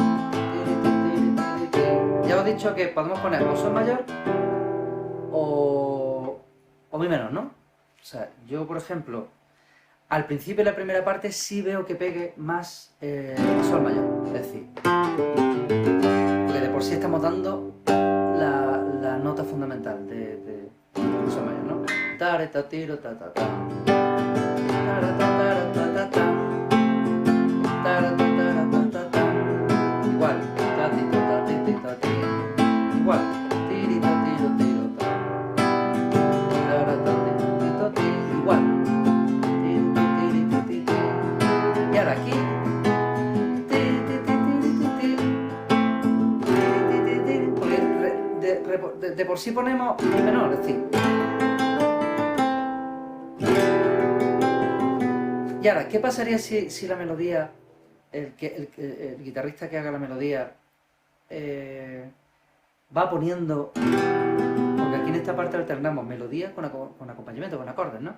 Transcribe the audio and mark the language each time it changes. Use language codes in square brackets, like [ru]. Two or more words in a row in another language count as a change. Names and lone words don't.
[es] Ya os he dicho que podemos poner o sol mayor o mi menor, ¿no? O sea, yo, por ejemplo, al principio de la primera parte sí veo que pegue más sol mayor, es decir, porque de por sí estamos dando la nota fundamental de sol mayor, ¿no? Tare, ta, tiro, ta, ta, ta. Tara, ta, tara, ta, ta, ta. Tara, ta, tara, ta, ta, ta. Igual, ta, ti, ta, ti, ti, ta, ti. Igual, tiri, ta, tiro, tiro, ta. Tara, ta, ti, ti, ta, ti. Igual. Y ahora aquí, porque de por sí ponemos mi menor, es decir. Y ahora, ¿qué pasaría si la melodía, el guitarrista que haga la melodía va poniendo, porque aquí en esta parte alternamos melodía con acompañamiento, con acordes, ¿no?